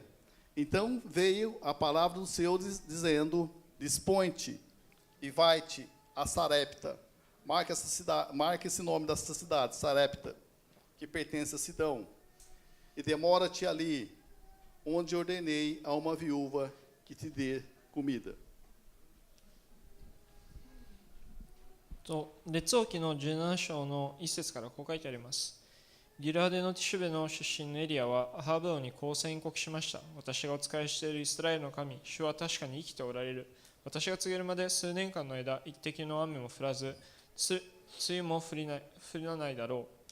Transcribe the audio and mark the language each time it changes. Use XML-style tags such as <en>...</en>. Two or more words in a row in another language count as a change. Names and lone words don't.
<pt>Então veio a palavra do Senhor dizendo: Dispõe-te e vai-te a Sarepta. Marca esse nome dessa cidade, Sarepta, que pertence a Sidom. E demora-te ali, onde ordenei a uma viúva que te dê comida.</pt> <ja>列王記の17章の1節からこう書いてあります。ギルアデのティシュベの出身のエリアはアハブ王にこう宣告しました。私がお仕えしているイスラエルの神、主は確かに生きておられる。私が告げるまで数年間の間、一滴の雨も降らず、梅雨も降らないだろう。</ja>